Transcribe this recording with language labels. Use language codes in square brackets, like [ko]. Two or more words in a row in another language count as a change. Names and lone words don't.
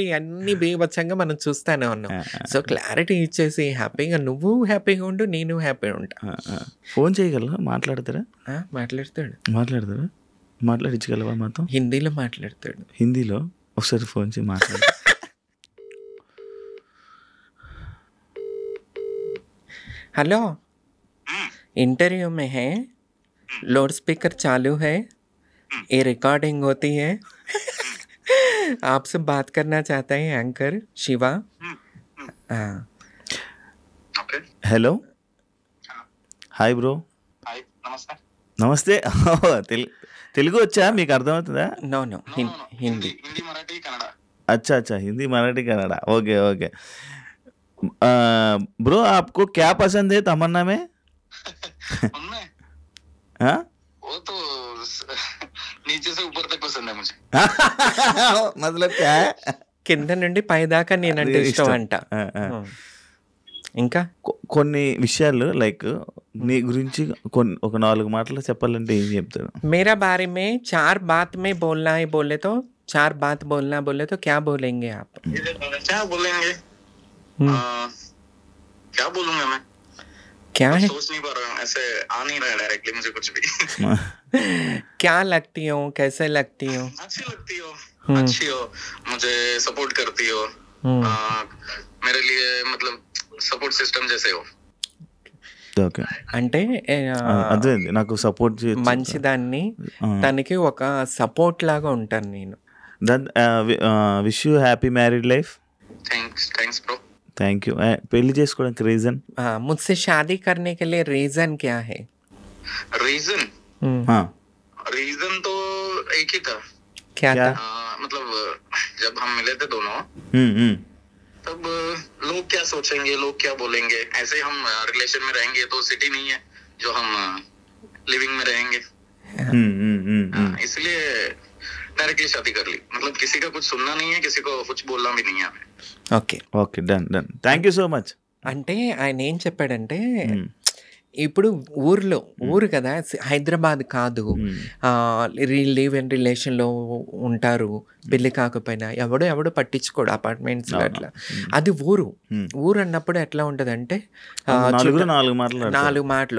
[te] ఇవన్నీ బీభత్సంగా మనం చూస్తానే ఉన్నాం. సో క్లారిటీ ఇచ్చేసి హ్యాపీగా నువ్వు హ్యాపీగా ఉండు, నేను హ్యాపీగా ఉంటా. ఫోన్ చేయగలరా? మాట్లాడతారా? మాట్లాడతాడు. మాట్లాడించగలవా మాతో? హిందీలో మాట్లాడతాడు. హిందీలో ఒకసారి ఫోన్ చేసి మాట్లాడు. [hi] हेलो, इंटरव्यू में है, लाउड स्पीकर चालू है, ये रिकॉर्डिंग होती है. आपसे बात करना चाहता है एंकर शिवा. हाँ. [te] ఓకే [en] hello, hi bro. [te] హాయ్ నమస్తే. నమస్తే. తెలుగు వచ్చా, మీకు అర్థమవుతుందా? [hi] No, हिंदी. [te] హిందీ మరాఠీ కన్నడ. [hi] अच्छा अच्छा, हिंदी मराठी कन्नड़ा, [en] OK OK. [hi] ब्रो आपको क्या पसंद है तमन्ना में? उनमें हाँ? वो तो नीचे से ऊपर तक पसंद है मुझे. मतलब क्या है? [te] కింద నుండి పై దాకా నేనంటే ఇష్టం అంట. ఇంకా కొన్ని విషయాలు లైక్ నీ గురించి ఒక 4 మాటలు చెప్పాలంటే ఏం చెప్తారు? [hi] मेरा बारे में 4 बात में बोलना है बोले तो 4 बात बोलना बोले तो क्या बोलेंगे आप? क्या बोलेंगे? क्या बोलूंगा मैं? क्या है? सोच नहीं पा रहा हूँ, ऐसे आ नहीं रहा है डायरेक्टली मुझे कुछ भी. क्या लगती हो, कैसे लगती हो? अच्छी लगती हो, अच्छी हो, मुझे सपोर्ट करती हो, मेरे लिए मतलब [en] support system [hi] जैसे हो. [te] ఓకే, అంటే అదే నాకు సపోర్ట్ మంచిదాన్ని, తనకి ఒక సపోర్ట్ లాగా ఉంటాను నేను. [en] wish you happy married life. thanks bro. thank you. [te] పెళ్లి చేసుకోవడానికి రీజన్? [hi] मुझसे शादी करने के लिए रीजन क्या है? रीजन तो एक ही था. क्या था? मतलब जब हम मिले थे दोनों तब लोग क्या सोचेंगे, लोग क्या बोलेंगे, ऐसे हम रिलेशन में रहेंगे तो सिटी नहीं है जो हम लिविंग में रहेंगे, इसलिए डायरेक्टली शादी कर ली. मतलब किसी का कुछ सुनना नहीं है, किसी को कुछ बोलना भी नहीं है हमें. [te] ఓకే ఓకే, [en] done done. thank you so much. [te] అంటే ఆయన ఏం చెప్పాడంటే, ఇప్పుడు ఊరు కదా, హైదరాబాద్ కాదు, [en] live in relation [te] ఉంటారు, పెళ్లి కాకపోయినా ఎవడు పట్టించుకోడు అపార్ట్మెంట్స్ అట్లా. అది ఊరు అన్నప్పుడు ఎట్లా ఉంటుంది అంటే 4 మాటలు.